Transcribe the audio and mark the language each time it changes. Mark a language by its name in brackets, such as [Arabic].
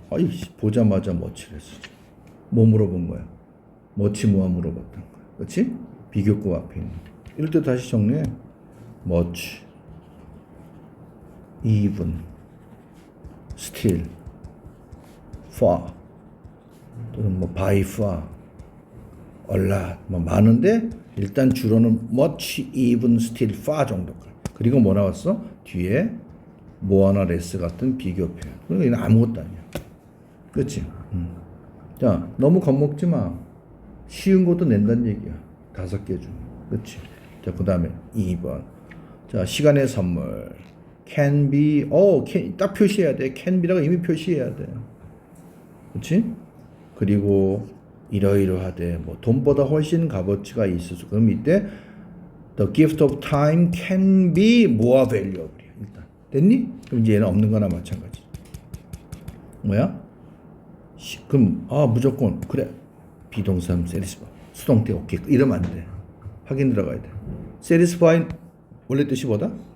[Korean] 아이, 보자마자 뭐치를 했어. 뭐 물어본 거야? 뭐치 뭐가 물어봤던 거야. 그렇지? 비교급 앞에 있는. 이럴 때 다시 정리해. much, even, still, far, 또는 뭐 by far, a lot, 뭐 많은데 일단 주로는 much, even, still, far 정도. 그리고 뭐 나왔어? 뒤에 more, less 같은 비교 표현. 그러니까 이건 아무것도 아니야. 그렇지? 자, 너무 겁먹지 마. 쉬운 것도 낸다는 얘기야. 5개 중. 그렇지? 자, 그 다음에 2번. 자, 시간의 선물. can be, can, 딱 표시해야 돼. can be라고 이미 표시해야 돼. 그렇지? 그리고 이러이러하되, 뭐, 돈보다 훨씬 값어치가 있어서. 그럼 이때, [English] the gift of time can be more valuable. [Korean] 일단. 됐니? 그럼 이제 얘는 없는 거나 마찬가지. 뭐야? 그럼, 무조건, 그래. 비동사 satisfy. 수동태 오케이. 이러면 안 돼. 확인 들어가야 돼. satisfy 원래 뜻이 뭐다?